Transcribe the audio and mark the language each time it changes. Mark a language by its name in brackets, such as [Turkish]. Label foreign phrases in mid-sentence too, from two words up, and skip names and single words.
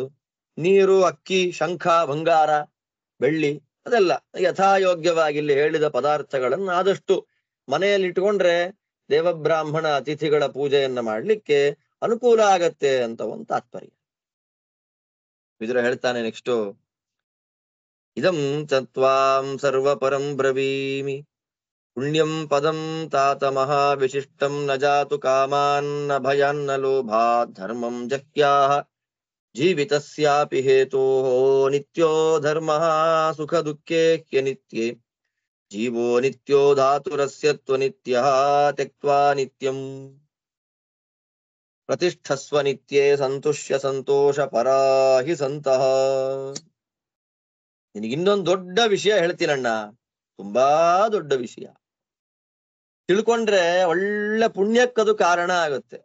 [Kannada] ನೀರು, ಅಕ್ಕಿ, ಶಂಖ, ಬಂಗಾರ, ಬೆಳ್ಳಿ, ಅದೆಲ್ಲ ಯಥಾಯೋಗ್ಯವಾಗಿ ಇಲ್ಲಿ ಹೇಳಿದ ಪದಾರ್ಥಗಳನ್ನು ಆದಷ್ಟು ಮನೆಯಲ್ಲಿ ಇಟ್ಕೊಂಡ್ರೆ ದೇವಬ್ರಾಹ್ಮಣ ಅತಿಥಿಗಳ ಪೂಜೆಯನ್ನ ಮಾಡ್ಲಿಕ್ಕೆ ಅನುಕೂಲ ಆಗತ್ತೆ ಅಂತ ಒಂದು ತಾತ್ಪರ್ಯ. ವಿದುರ ಹೇಳ್ತಾನೆ ನೆಕ್ಸ್ಟ್, [Sanskrit] ಇದಂ ಚತ್ವಾಂ ಸರ್ವಪರಂ ಬ್ರವೀಮಿ ಪುಣ್ಯಂ ಪದಂ ತಾತ ಮಹಾವಿಶಿಷ್ಟಂ ನ ಜಾತು ಕಾಮಾನ್ನ ಭಯಾನ್ನ ಲೋಭಾತ್ ಧರ್ಮಂ ಜಕ್ಯಾಹ ಜೀವಿತಸ್ಯಾಪಿ ಹೇತೋಃ ನಿತ್ಯೋ ಧರ್ಮಃ ಸುಖ ದುಃಖೇ ಹ್ಯನಿತ್ಯೇ ಜೀವೋ ನಿತ್ಯೋ ಧಾತುರಸ್ಯ ತ್ವನಿತ್ಯಃ ತ್ಯಕ್ತ್ವಾ ನಿತ್ಯಂ ಪ್ರತಿಷ್ಠಸ್ವ ನಿತ್ಯೇ ಸಂತುಷ್ಯ ಸಂತೋಷ ಪರಾಹಿ ಸಂತಃ. [Kannada] ನಿನಗಿನ್ನೊಂದು ದೊಡ್ಡ ವಿಷಯ ಹೇಳ್ತೀನಣ್ಣ, ತುಂಬಾ ದೊಡ್ಡ ವಿಷಯ. ತಿಳ್ಕೊಂಡ್ರೆ ಒಳ್ಳೆ ಪುಣ್ಯಕ್ಕದು ಕಾರಣ ಆಗುತ್ತೆ.